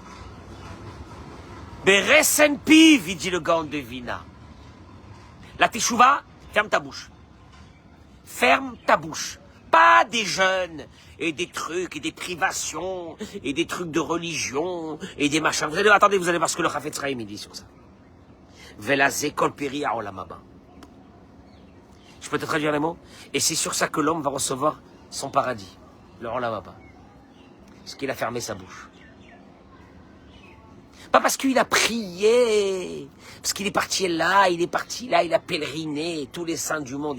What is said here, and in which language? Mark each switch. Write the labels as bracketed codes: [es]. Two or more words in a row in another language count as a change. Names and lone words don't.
[he] ברסן פיו, [fr] il dit le Gaon de Vilna. La teshuva, ferme ta bouche. Ferme ta bouche. Pas des jeûnes, et des trucs, et des privations, et des trucs de religion, et des machins. Attendez, vous allez voir ce que le Chafetz Chaim dit sur ça. [he] ועל זה כל פרי העולם הבא. [fr] Je peux te traduire les mots? Et c'est sur ça que l'homme va recevoir son paradis. Le [he] עולם הבא. [fr] Parce qu'il a fermé sa bouche. Pas parce qu'il a prié. Parce qu'il est parti là, il a pèleriné tous les saints du monde.